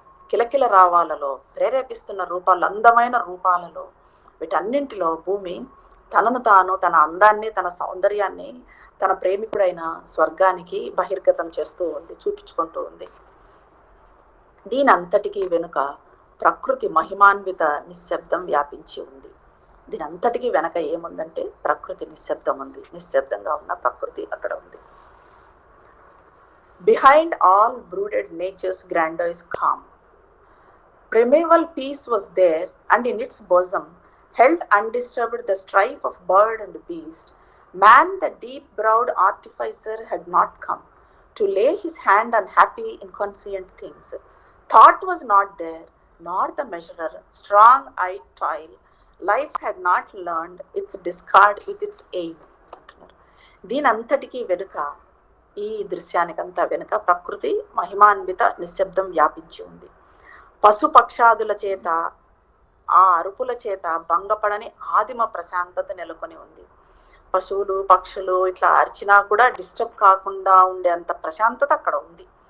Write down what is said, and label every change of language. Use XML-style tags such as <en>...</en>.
<te>కిలకిల రావాలలో ప్రేరేపిస్తున్న రూపాలు, అందమైన రూపాలలో, వీటన్నింటిలో భూమి తనను తాను, తన అందాన్ని, తన సౌందర్యాన్ని తన ప్రేమికుడైన స్వర్గానికి బహిర్గతం చేస్తూ ఉంది, చూపించుకుంటూ ఉంది. దీని అంతటికీ వెనుక ప్రకృతి మహిమాన్విత నిశ్శబ్దం వ్యాపించి ఉంది. దీని అంతటికీ వెనక ఏముందంటే ప్రకృతి నిశ్శబ్దం ఉంది. నిశ్శబ్దంగా ఉన్న ప్రకృతి అక్కడ ఉంది.</te> <en>Behind all brooded nature's grandeur is calm. Primeval peace was there, and in its bosom held undisturbed the strife of bird and beast. Man, the deep-browed artificer, had not come to lay his hand on happy inconscient things. Thought was not there, nor the measurer, strong-eyed toil. Life had not learned its discard with its aim.</en> <te>దీనంతటికీ వెనుక, ఈ దృశ్యానికంతా వెనుక ప్రకృతి మహిమాన్విత నిశ్శబ్దం వ్యాపించి ఉంది. పశుపక్షాదుల చేత, ఆ అరుపుల చేత భంగపడని ఆదిమ ప్రశాంతత నెలకొని ఉంది. పశువులు పక్షులు ఇట్లా అరిచినా కూడా డిస్టర్బ్ కాకుండా ఉండే అంత ప్రశాంతత అక్కడ ఉంది.</te>